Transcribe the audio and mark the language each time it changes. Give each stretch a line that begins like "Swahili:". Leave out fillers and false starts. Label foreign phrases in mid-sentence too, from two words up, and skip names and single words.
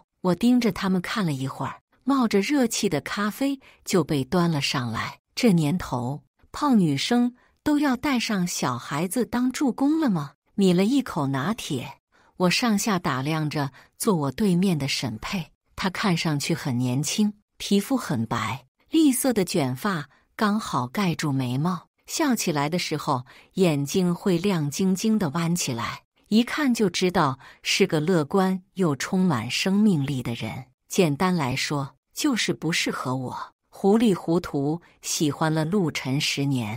Chinese: 我盯着他們看了一會兒，冒着熱氣的咖啡就被端了上來。這年頭，泡女生都要帶上小孩子當助攻了嗎？抿了一口拿鐵，我上下打量着坐我對面的沈佩。她看上去很年輕，皮膚很白，栗色的捲髮剛好蓋住眉毛，笑起來的時候眼睛會亮晶晶地彎起來，一看就知道是個樂觀又充滿生命力的人。簡單來說，就是不適合我，糊裡糊塗喜歡了陸晨10年。